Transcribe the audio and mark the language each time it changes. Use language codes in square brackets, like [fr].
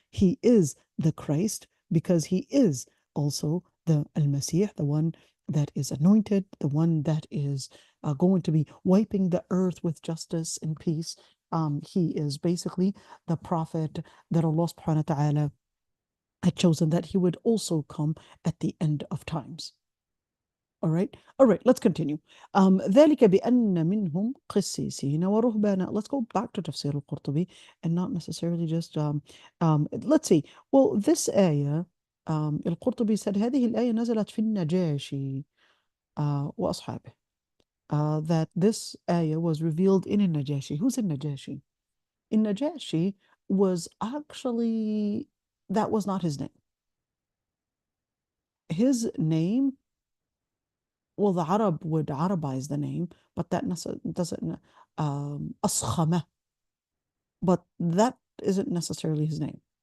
[en] He is the Christ because he is also the al-Masih, the one that is anointed, the one that is going to be wiping the earth with justice and peace. He is basically the prophet that Allah subhanahu wa ta'ala had chosen, that he would also come at the end of times. All right, let's continue. [ar] ذلك بأن منهم قسيسين ورهبانا. [en] Let's go back to Tafseer al-Qurtubi and not necessarily just let's see. Well, this ayah, al-Qurtubi said [ar] هذه الآية نزلت في النجاشي وأصحابه. [en] That this ayah was revealed in al-Najashi. Who's al-Najashi? Al-Najashi was actually, that was not his name. His name, well, the Arab would Arabize the name, but that doesn't, Askhama, but that isn't necessarily his name.